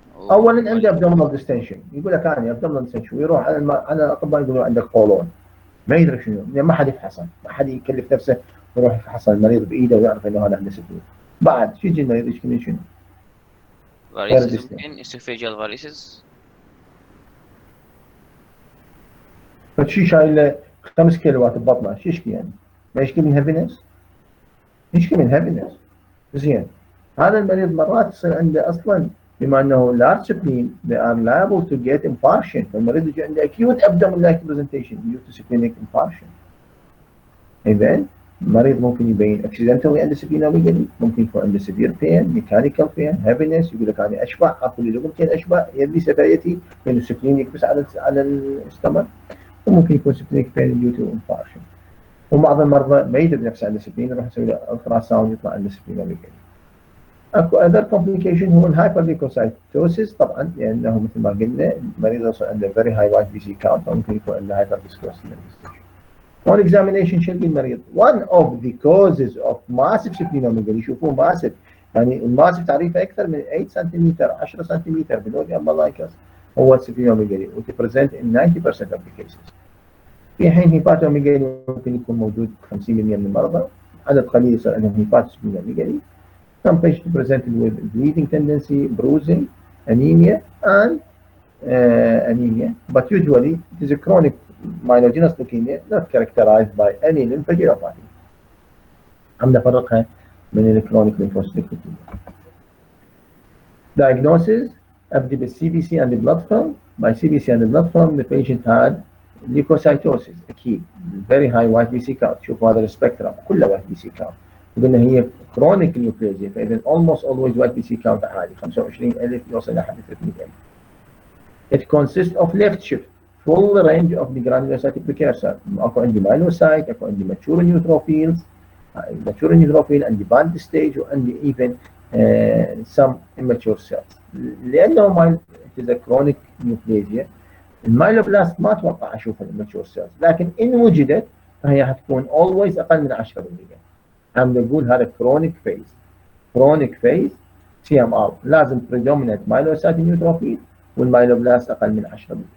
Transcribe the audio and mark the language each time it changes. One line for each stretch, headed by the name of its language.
Arabic: اولا عنده ابدومينال ديستنشن، يقول لك انا ابدومينال ديستنشن، ويروح على الاطباء يقولوا عندك قولون، ما يدري شنو، ما حد يفحصه، ما حد يكلف نفسه ويروح يفحص المريض بايده ويعرف انه هذا عنده سكين. بعد شو يجي المريض يشكي من شنو؟
English: Varices, ممكن oesophageal varices.
Arabic: فشي شايل له 5 كيلوات ببطنه، شو يشكي يعني؟ ما يشكي من هيفنس؟ يشكي من هيفنس. زين، هذا المريض مرات يصير عنده اصلا بما انه
English: large spleen they are liable to get infarction،
Arabic: فالمريض يجي عنده
English: acute abdominal presentation due to splenic infarction.
Arabic: اذا المريض ممكن يبين accidentally عنده splenomegaly، ممكن يكون عنده severe pain، mechanical pain، heaviness، يقول لك انا اشبع، اكل لي لقمتين اشبع، يدي سفايتي لانه سبلين يكبس على الاستمر، وممكن يكون splenic pain due to infarction. وبعض المرضى ما يدري نفسه عنده سبلين، يروح يسوي له الترا ساوند يطلع عنده splenomegaly. اكو اذر كومبليكيشن هو الهايبرليكوسايتوسيس، طبعا لانه مثل ما قلنا المريض يوصل عنده فيري هاي وايت بي سي كاونت، فممكن يكون عنده هايبر ديسكوسيس. On examination شو المريض؟
English: one of the causes of massive splenomegaly،
Arabic: يشوفون ماسف، يعني الماسف تعريفه اكثر من 8 سنتيمتر 10 سنتيمتر بدون امبلايكس هو splenomegaly، وتبرزنت
English: in 90% of the cases.
Arabic: في حين هيباتوميجالي ممكن يكون موجود 50% من المرضى، عدد قليل يصير عندهم هيباتوسبلينوميجالي.
English: Some patients presented with bleeding tendency, bruising, anemia, and anemia, but usually it is a chronic myelogenous leukemia not characterized by any lymphadenopathy.
Arabic: عم نفرقها من الكرونيك lymphocytic leukemia.
English: Diagnosis: أبدأ بالCBC and the blood film. By CBC and the blood film, the patient had leukocytosis أكيد، very high white BC count.
Arabic: شوفوا هذا السبكترم كله white BC count. قلنا هي chronic neoplasm، فإذا almost always white BC count عالي، 25,000 يوصل لحد 300,000.
English: It consists of left shift full range of the granulocytic precursor. اكو عندي myelocyte، اكو عندي mature neutrophils، mature neutrophil، عندي band stage، وعندي even some immature cells.
Arabic: لانه
English: it is a chronic neoplasia،
Arabic: المايلوبلاست ما اتوقع اشوف الاماتشور سيلز، لكن ان وجدت فهي حتكون always اقل من 10%. عم نقول هذا كرونيك فيز. كرونيك فيز سي ام ار لازم predominant myelocyte neutrophil والمايلوبلاست اقل من 10%.